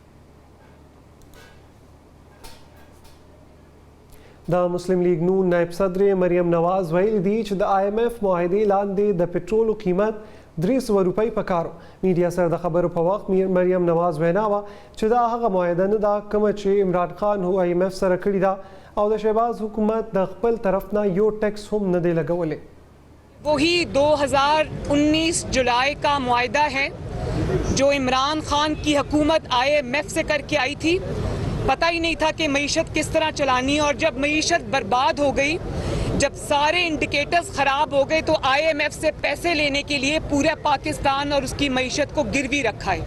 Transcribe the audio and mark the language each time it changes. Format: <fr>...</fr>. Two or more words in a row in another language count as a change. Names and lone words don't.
<ps>د مسلم لیگ نون نائب صدر مریم نواز ویلي دي چې د IMF معاهدې لاندې د پټرولو قیمت 300 روپۍ پکارو. میډیا سره د خبرو په وخت مریم نواز وینا وه چې دا هغه معاهده نه ده کومه چې عمران خان IMF سره کړې ده او د شهباز حکومت د خپل طرف نه یو ټیکس هم نه دی لګولی.</ps> <ur>وہی 2019 جولائی کا معاہدہ ہے جو عمران خان کی حکومت IMF سے کر کے آئی تھی، پتا ہی نہیں تھا کہ معیشت کس طرح چلانی ہے. اور جب معیشت برباد ہو گئی، جب سارے انڈیکیٹرز خراب ہو گئے، تو IMF سے پیسے لینے کے لیے پورا پاکستان اور اس کی معیشت کو گروی رکھا ہے.</ur>